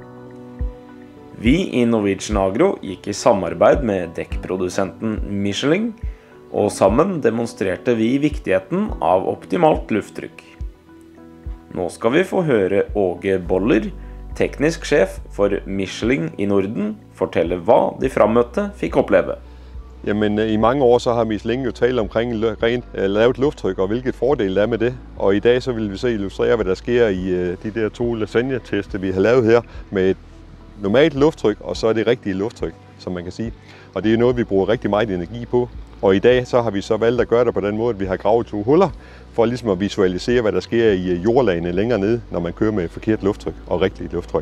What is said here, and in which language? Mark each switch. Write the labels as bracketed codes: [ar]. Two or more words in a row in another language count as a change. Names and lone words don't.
[no] Vi i Norwegian Agro gikk i samarbeid med dekkprodusenten Michelin, og sammen demonstrerte vi viktigheten av optimalt lufttrykk. Nå skal vi få høre Åge Boller, teknisk sjef for Michelin i Norden, fortelle hva de frammøtte fikk oppleve. [da] Jamen, i mange år så har Michelin jo talt omkring lavt lufttryk og hvilket fordel der er med det. Og i dag så vil vi så illustrere, hvad der sker i de der 2 lasagne-tester, vi har lavet her med et normalt lufttryk og så det rigtige lufttryk, som man kan sige. Og det er noget, vi bruger rigtig meget energi på. Og i dag så har vi så valgt at gøre det på den måde, at vi har gravet 2 huller for ligesom at visualisere, hvad der sker i jordlagene længere nede, når man kører med forkert lufttryk og rigtigt lufttryk.